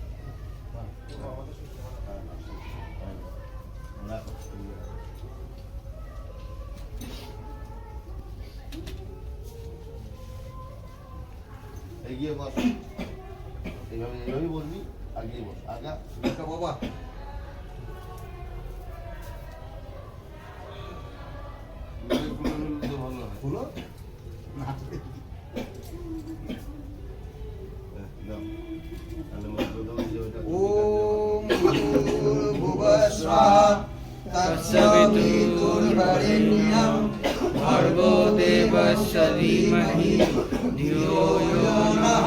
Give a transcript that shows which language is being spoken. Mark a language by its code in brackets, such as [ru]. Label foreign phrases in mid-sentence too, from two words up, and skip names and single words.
[bn] এগিয়ে বস, এইভাবে বলবি, আগিয়ে বস, আগা বাবা। খুলো [sa] ओम भूर्भुवः स्वाहा तत्सवितुर्वरेण्यं भर्गो देवस्य धीमहि धियो यो नः